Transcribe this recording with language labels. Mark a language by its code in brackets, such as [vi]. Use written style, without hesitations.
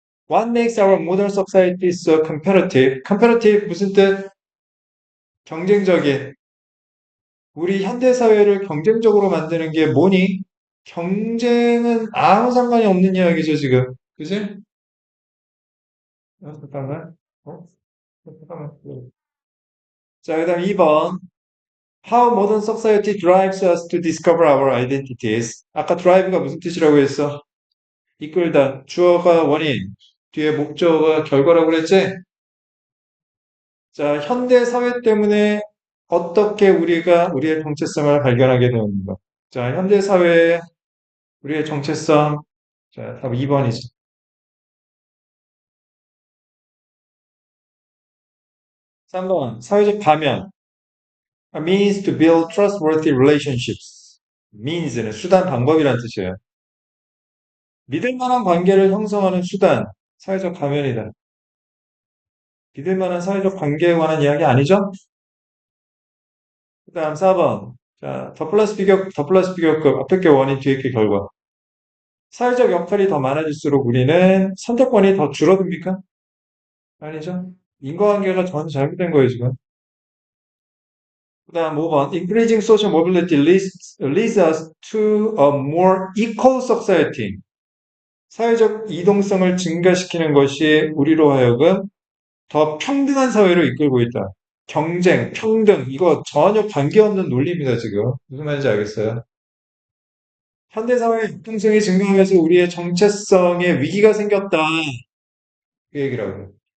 [en] What makes our modern society so competitive? [ko] competitive 무슨 뜻? 경쟁적인. 우리 현대사회를 경쟁적으로 만드는 게 뭐니? 경쟁은 아무 상관이 없는 이야기죠, 지금. 그지? 잠깐만. 어? 잠깐만. 자, 그 다음 2번. [en] How modern society drives us to discover our identities. [ko] 아까 drive가 무슨 뜻이라고 했어? 이끌다. 주어가 원인. 뒤에 목적어가 결과라고 그랬지? 자, 현대 사회 때문에 어떻게 우리가 우리의 정체성을 발견하게 되는가? 자, 현대 사회의 우리의 정체성. 자, 답 2번이죠. 3번. 사회적 가면. [en] A means to build trustworthy relationships. [ko] means는 수단, 방법이란 뜻이에요. 믿을 만한 관계를 형성하는 수단. 사회적 가면이다. 믿을 만한 사회적 관계에 관한 이야기 아니죠? 그 다음 4번. 자, 더 플러스 비교급, 앞에 게 원인, 뒤에 게 결과. 사회적 역할이 더 많아질수록 우리는 선택권이 더 줄어듭니까? 아니죠. 인과관계가 전 잘못된 거예요, 지금. 그 다음 5번. [en] Increasing social mobility leads us to a more equal society. [ko] 사회적 이동성을 증가시키는 것이 우리로 하여금 더 평등한 사회로 이끌고 있다. 경쟁, 평등, 이거 전혀 관계없는 논리입니다, 지금. 무슨 말인지 알겠어요? 현대사회의 융통성이 증가하면서 우리의 정체성에 위기가 생겼다. 그 얘기라고요.